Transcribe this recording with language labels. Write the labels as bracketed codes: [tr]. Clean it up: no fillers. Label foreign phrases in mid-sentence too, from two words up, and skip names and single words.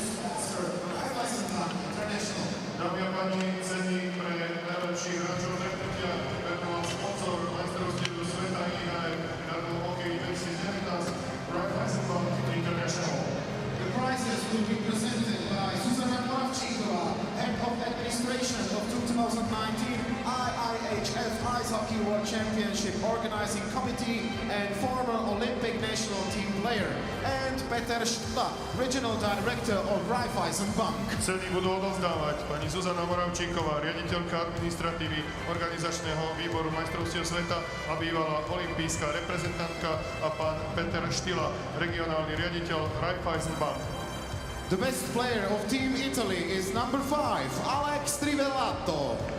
[en] The prizes will be presented by Zuzana Moravčíková, Head of Administration of 2019 IIHF Ice Hockey World Championship Organizing Committee and former Olympic national team player, and Peter Štla, Regional Director of Raiffeisen Bank. [sk] Ceny budú odovzdávať pani Zuzana Moravčíková, riaditeľka administratívy organizačného výboru majstrovstiev sveta a bývalá olympijská reprezentantka, a pán Peter Štila, regionálny riaditeľ Raiffeisen Bank. [en] The best player of Team Italy is number 5, Alex Trivellato.